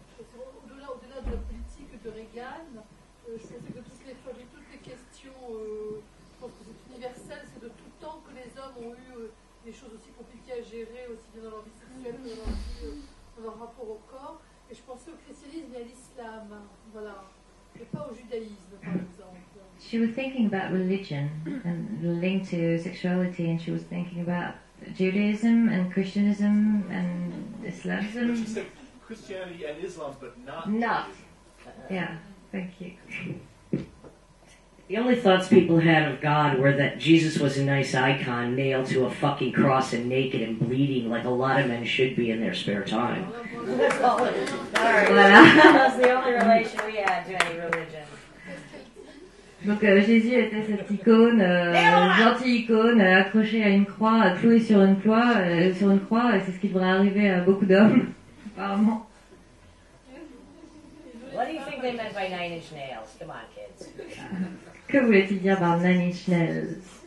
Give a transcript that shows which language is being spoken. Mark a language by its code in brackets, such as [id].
[fr] Au-delà de la politique de Reagan, je pensais que toutes les questions, je pense que c'est universel, c'est de tout temps que les hommes ont eu des choses aussi compliquées à gérer, aussi bien dans leur vie sexuelle que dans leur rapport au corps. Et je pensais au christianisme et à l'islam, voilà, et pas au judaïsme, par exemple. [en] She was thinking about religion and linked to sexuality, and she was thinking about Judaism and Christianism and Islamism. She said Christianity and Islam, but not. Not. Yeah, thank you. The only thoughts people had of God were that Jesus was a nice icon nailed to a fucking cross and naked and bleeding like a lot of men should be in their spare time. Sorry. That's the only relation we had to any religion. [fr] Donc Jésus était cette icône, gentille icône, accrochée à une croix, clouée sur une croix, et c'est ce qui devrait arriver à beaucoup d'hommes, apparemment. [en] What do you think they meant by 9 Inch Nails? Come on, kids. [fr] Que voulait-il dire par 9 Inch Nails?